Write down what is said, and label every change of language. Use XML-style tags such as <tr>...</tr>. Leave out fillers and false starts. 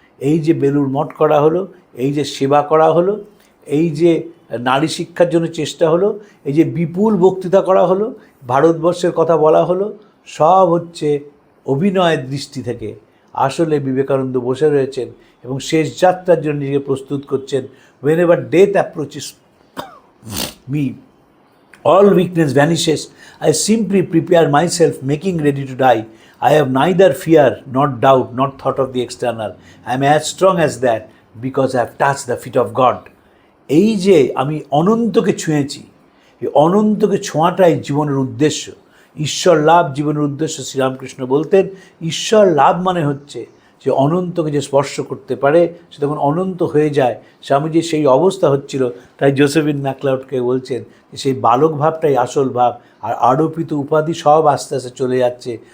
<bn>এই যে বেলুড় মঠ করা হলো, এই যে সেবা করা হলো, এই যে নারী শিক্ষার জন্য চেষ্টা হলো, এই যে বিপুল বক্তৃতা করা হলো, ভারতবর্ষের কথা বলা হলো, সব হচ্ছে অভিনয়ের দৃষ্টি থেকে। আসলে বিবেকানন্দ বসে রয়েছেন এবং শেষ যাত্রার জন্য নিজেকে প্রস্তুত করছেন।</bn> <en>whenever death approaches me, all weakness vanishes. I simply prepare myself, making ready to die. I have neither fear, nor doubt, nor thought of the external. I am as strong as that, because I have touched the feet of God.</en> <bn>এই যে আমি অনন্তকে ছুঁয়েছি, এই অনন্তকে ছোঁয়াটাই জীবনের উদ্দেশ্য। ঈশ্বর লাভ জীবনের উদ্দেশ্য। শ্রীরামকৃষ্ণ বলতেন ঈশ্বর লাভ মানে হচ্ছে যে অনন্তকে যে স্পর্শ করতে পারে সে তখন অনন্ত হয়ে যায়। স্বামীজির সেই অবস্থা হচ্ছিল, তাই জোসেফিন ম্যাকলাউডকে বলছেন যে সেই বালক ভাবটাই আসল ভাব, আর আরোপিত উপাধি সব আস্তে আস্তে চলে যাচ্ছে।</bn>